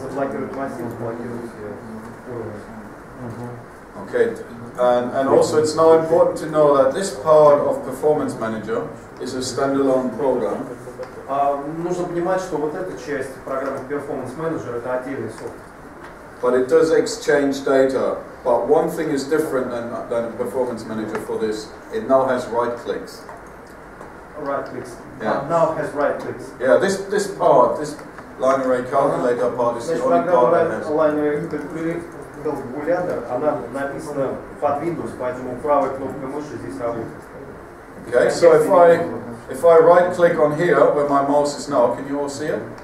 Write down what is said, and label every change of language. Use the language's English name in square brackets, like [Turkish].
[Russian] Заблокировать массив, заблокировать уровни. [English] Okay, and also it's now important to know that this part of Performance Manager is a standalone program. [Russian] Нужно понимать, что вот эта часть программы Performance Manager это отдельный софт. [English] But it does exchange data. But one thing is different than Performance Manager for this. It now has right clicks. Right clicks. Yeah. Now has right clicks. Yeah, this part, this line array calculator part is the only part that has. [Russian] Line array calculator, она написана под Windows, поэтому правой кнопкой мыши здесь работает. [English] Okay, so if I right click on here where my mouse is now, can you all see it?